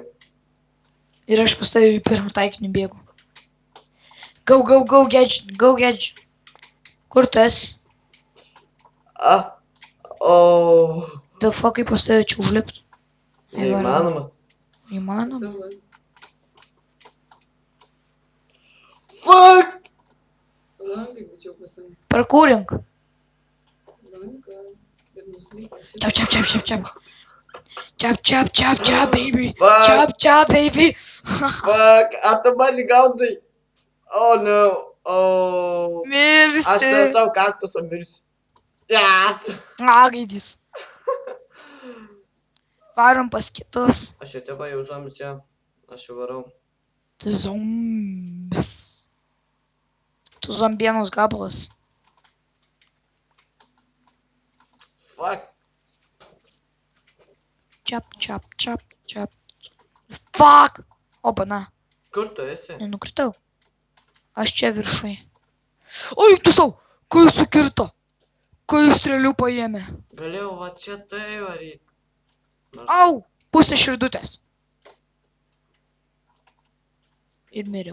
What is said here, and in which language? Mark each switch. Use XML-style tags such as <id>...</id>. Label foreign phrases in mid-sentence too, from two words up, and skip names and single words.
<lt>Ir aš pas tavį pirmą taikinį bėgu.</lt> <en>Go, gadget.</en> <lt>Kur tu esi?</lt> <en>The fuck,</en> <lt>kaip pas tavį čia užlipti? Neįmanoma. Įmanoma. Fuck!</lt> <en>Parkūrink. Chop, baby. Chop, baby.</en> <lt>Fuck, tu mani gaudai.</lt> <en>Oh, no.</en> <lt>Oh. Mirsi. Aš nuo savo kaktuso mirsiu. Yes. Gaidys. Varom pas kitus. Aš jau tėvą jau zombis, jo. Aš jau varau. Tu zombis. Tu zombienos gabalas. Fuck. Chop. Fuck. Opa, na. Kur tu esi? Nenukritau. Aš čia viršui. Oi, tu sau. Kai sukirto. Kai strėlių paėmė. Galėjau va čia tai varyti. Au, pusė širdutės. Ir miriau.</lt>